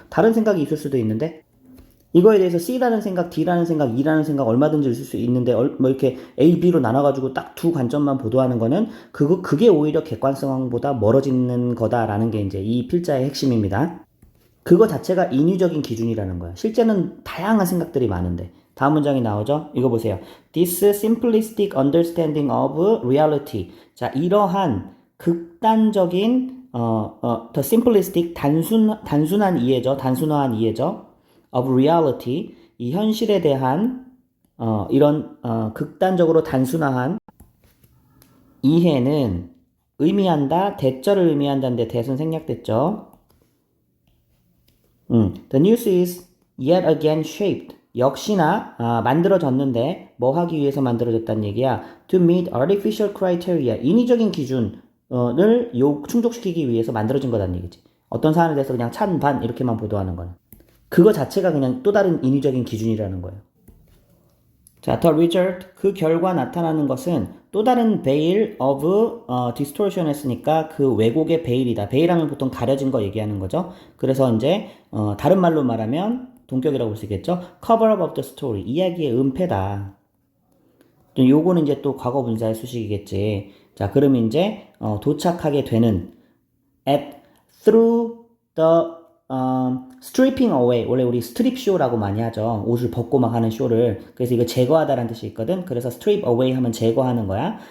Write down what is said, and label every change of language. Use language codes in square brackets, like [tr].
[ko] 다른 생각이 있을 수도 있는데 이거에 대해서 C라는 생각, D라는 생각, E라는 생각 얼마든지 있을 수 있는데 뭐 이렇게 A, B로 나눠가지고 딱 두 관점만 보도하는 거는 그게 오히려 객관성보다 멀어지는 거다라는 게 이제 이 필자의 핵심입니다. 그거 자체가 인위적인 기준이라는 거야. 실제는 다양한 생각들이 많은데. 다음 문장이 나오죠? 이거 보세요. [en] This simplistic understanding of reality. [ko] 자, 이러한 극단적인 [en] the simplistic [ko] 단순한 이해죠. 단순화한 이해죠. [en] of reality, [ko] 이 현실에 대한 이런 극단적으로 단순화한 이해는 의미한다, 대절을 의미한다는데 대선 생략됐죠. [en] The news is yet again shaped. [ko] 역시나 만들어졌는데 뭐 하기 위해서 만들어졌다는 얘기야. [en] To meet artificial criteria. [ko] 인위적인 기준을 충족시키기 위해서 만들어진 거다는 얘기지. 어떤 사안에 대해서 그냥 찬반 이렇게만 보도하는 거는. 그거 자체가 그냥 또 다른 인위적인 기준이라는 거예요. 자, [en] the result, [ko] 그 결과 나타나는 것은 또 다른 [en] veil of distortion [ko] 했으니까 그 왜곡의 베일이다. 베일하면 보통 가려진 거 얘기하는 거죠. 그래서 이제 다른 말로 말하면 동격이라고 볼 수 있겠죠. [en] cover up of the story, [ko] 이야기의 은폐다. 요거는 이제 또 과거 분사의 수식이겠지. 자, 그러면 이제 도착하게 되는 [en] through the stripping away. [ko] 원래 우리 스트립 쇼라고 많이 하죠. 옷을 벗고 막 하는 쇼를. 그래서 이거 제거하다라는 뜻이 있거든. 그래서 strip away 하면 제거하는 거야.